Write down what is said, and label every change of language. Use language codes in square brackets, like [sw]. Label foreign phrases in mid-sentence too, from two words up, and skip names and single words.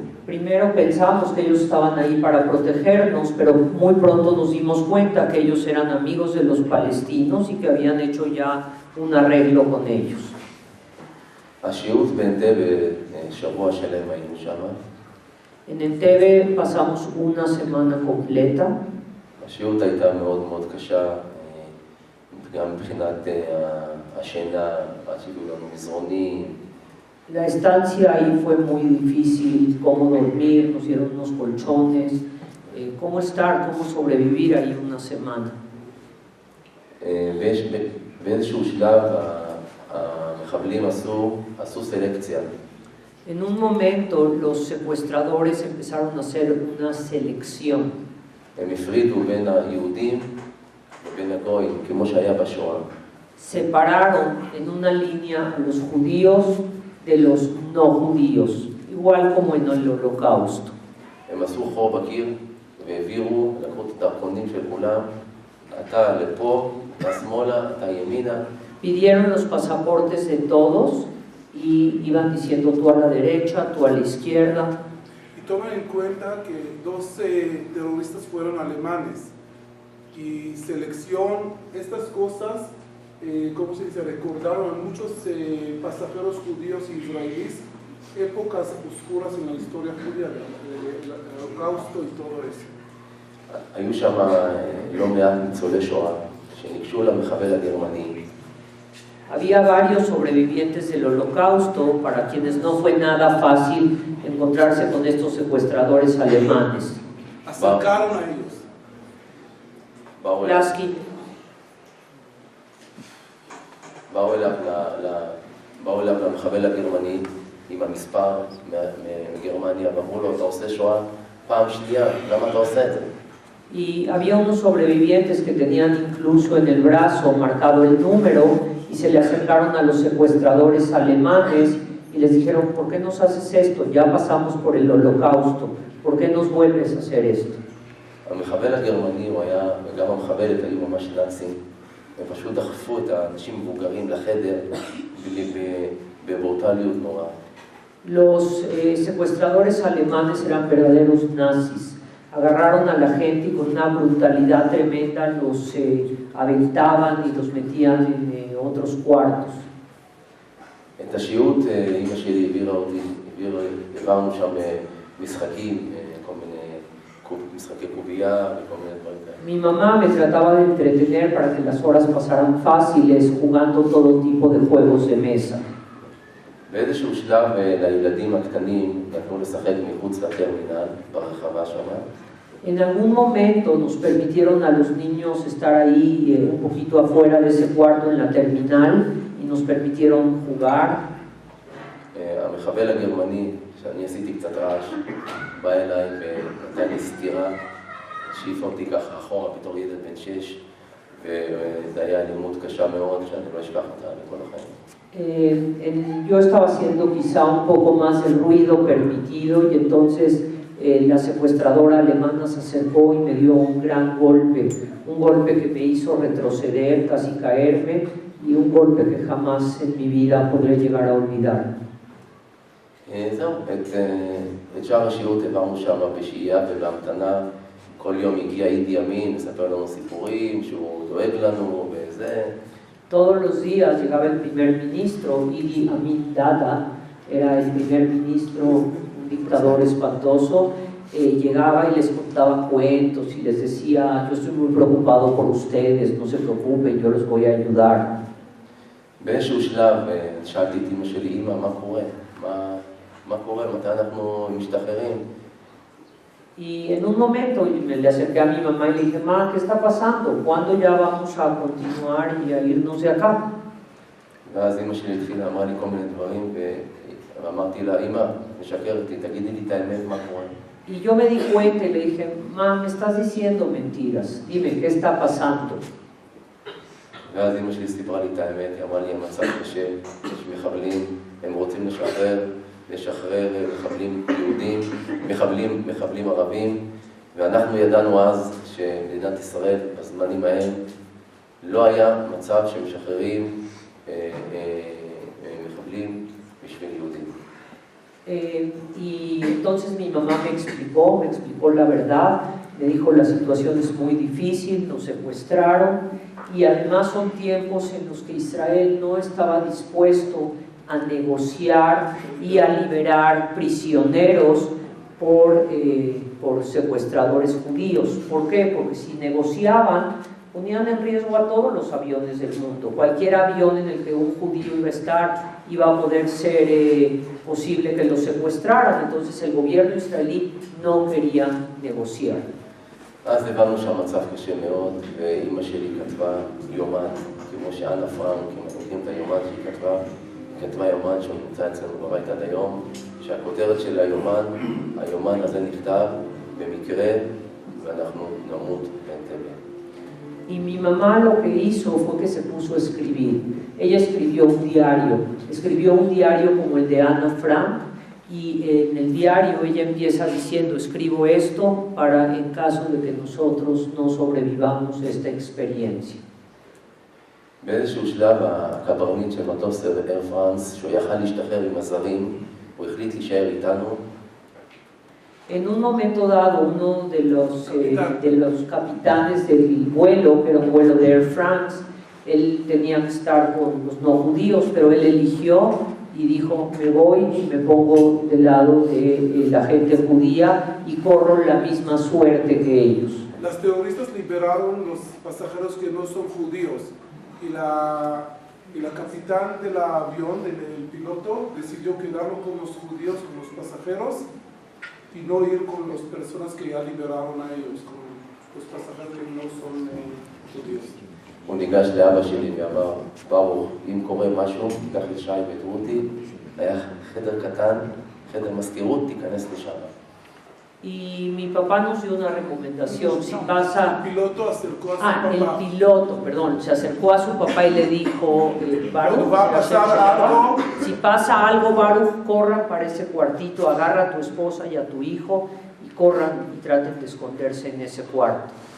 [es] Primero pensamos que ellos estaban ahí para protegernos, pero muy pronto nos dimos cuenta que ellos eran amigos de los palestinos y que habían hecho ya un arreglo con ellos. [he] השהות באנטבה שבוע שלם היינו שם. [es] En Entebbe pasamos una semana completa. [he] השהות הייתה מאוד מאוד קשה, גם מבחינת השינה, עד שהביאו לנו מזרונים. [es] La estancia ahí fue muy difícil, cómo dormir, nos dieron unos colchones, cómo estar, cómo sobrevivir ahí una semana. [he] באיזשהו שלב המחבלים עשו סלקציה. [es] En un momento los secuestradores empezaron a hacer una selección. [he] הם הפרידו בין היהודים ובין הגויים, כמו שהיה בשואה. [es] Separaron en una línea a los judíos de los no judíos, igual como en el Holocausto. [he] הם עשו חור בקיר והעבירו, לקחו את הדרכונים של כולם, אתה לפה, אתה שמאלה, אתה ימינה. [es] Pidieron los pasaportes de todos y iban diciendo tú a la derecha, tú a la izquierda. Y tomen en cuenta que 12 terroristas fueron alemanes y selección, estas cosas, ¿cómo se dice? Recordaron a muchos pasajeros judíos e israelíes épocas oscuras en la historia judía, el holocausto y todo eso. [he] היו שם לא מעט ניצולי שואה שניגשו למחבל הגרמני. [es] Había varios sobrevivientes del Holocausto para quienes no fue nada fácil encontrarse con estos secuestradores alemanes. Acercaron a ellos. [he] באו אליו למחבל הגרמני עם המספר מגרמניה ואמרו לו, אתה עושה שואה פעם שנייה, למה אתה עושה את זה? [es] Y había unos sobrevivientes que tenían incluso en el brazo marcado el número y se le acercaron a los secuestradores alemanes y les dijeron: ¿por qué nos haces esto? Ya pasamos por el holocausto, ¿por qué nos vuelves a hacer esto? [he] המחבל הגרמני הוא היה, וגם המחבלת היו ממש נאצים, הם פשוט דחפו את האנשים מבוגרים לחדר בברוטליות נוראה. [es] Los secuestradores alemanes eran verdaderos nazis. Agarraron a la gente y con una brutalidad tremenda los aventaban y los metían en otros cuartos. [he] את השיעוט, אמא שלי העבירה אותי, העברנו שם משחקים, כל מיני משחקי קובייה וכל מיני דברים כאלה. [es] Mi mamá me trataba de entretener para que las horas pasaran fáciles jugando todo tipo de juegos de mesa. [he] באיזשהו שלב לילדים הקטנים נתנו לשחק מחוץ לטרמינל, ברחבה שם. [es] En algún momento nos permitieron a los niños estar ahí un poquito afuera de ese cuarto en la terminal y nos permitieron jugar. [he] המחבל הגרמני, שאני עשיתי קצת רעש, בא אליי ונתן לי סטירה, שהעיף אותי ככה אחורה בתור ילד בן 6, וזה היה אלימות קשה מאוד, שאני לא אשכח אותה לכל החיים. [es] Yo estaba haciendo quizá un poco más el ruido permitido y entonces la secuestradora alemana se acercó y me dio un gran golpe, un golpe que me hizo retroceder, casi caerme, y un golpe que jamás en mi vida podré llegar a olvidar. [he] זהו, את שאר השיעוט העברנו שם בשהייה ובהמתנה. כל יום הגיע אידי ימין, מספר לנו סיפורים, שהוא דואג לנו וזה. [es] Todos los días llegaba el primer ministro, Idi Amin Dada, era el primer ministro, un dictador espantoso, llegaba y les contaba cuentos y les decía: yo estoy muy preocupado por ustedes, no se preocupen, yo los voy a ayudar. [he] באיזשהו שלב שאלתי את אמא שלי: אמא, מה קורה? מה קורה? מתי אנחנו משתחררים? [es] Y en un momento me le acerqué a mi mamá y le dije: ma, ¿qué está pasando? ¿Cuándo ya vamos a continuar y a irnos de acá? [he] ואז אמא שלי התחילה, אמרה לי כל מיני דברים, ואמרתי לה: אמא, משקרת לי, תגידי לי את האמת, מה קורה? [es] Y yo me di cuenta y le dije: ma, me estás diciendo mentiras, dime, ¿qué está pasando? [he] ואז אמא שלי סיפרה לי את האמת, היא אמרה לי: המצב קשה, יש מחבלים, הם רוצים לשחרר מחבלים יהודים, מחבלים ערבים, ואנחנו ידענו אז שמדינת ישראל בזמנים ההם לא היה מצב שמשחררים מחבלים בשביל יהודים. [es] Y entonces mi mamá me explicó la verdad, me dijo: la situación es muy difícil, nos secuestraron y además son tiempos en los que Israel no estaba dispuesto a negociar y a liberar prisioneros por secuestradores judíos. ¿Por qué? Porque si negociaban, ponían en riesgo a todos los aviones del mundo. Cualquier avión en el que un judío iba a estar iba a poder ser posible que lo secuestraran. Entonces el gobierno israelí no quería negociar. [he] אז הבנו שהמצב קשה מאוד, ואימא שלי כתבה יומן, כמו שאנה פרנק, אם אתם יודעים את היומן שהיא כתבה, היא כתבה יומן שהוא נמצא אצלנו בבית עד היום, שהכותרת של היומן הזה נכתב במקרה, ואנחנו נמות באנטבה. [es] Y mi mamá lo que hizo fue que se puso a escribir. Ella escribió un diario como el de Ana Frank, y en el diario ella empieza diciendo: escribo esto para en caso de que nosotros no sobrevivamos esta experiencia. [he] באיזשהו שלב הקברניט של מטוס אייר פרנס, שהוא יכל להשתחרר עם הזרים, הוא החליט להישאר איתנו. [es] En un momento dado, uno de los capitanes del vuelo, que era un vuelo de Air France, él tenía que estar con los no judíos, pero él eligió y dijo: me voy y me pongo del lado de la gente judía y corro la misma suerte que ellos. Las terroristas liberaron los pasajeros que no son judíos y la capitán del avión, el piloto, decidió quedarlo con los judíos, con los pasajeros, y no ir con las personas que ya liberaron a ellos, con los pasajeros que no son judíos. [he] הוא ניגש לאבא שלי ואמר: ברוך, אם קורה משהו, תיקח לשי ואת רותי, היה חדר קטן, חדר מזכירות, תיכנס לשם. [es] Y mi papá nos dio una recomendación, si pasa... El piloto acercó a su el papá. piloto, perdón, se acercó a su papá y le dijo, Baruch, Va a pasar algo. si pasa algo, Baruch, corran para ese cuartito, agarra a tu esposa y a tu hijo y corran y traten de esconderse en ese cuarto.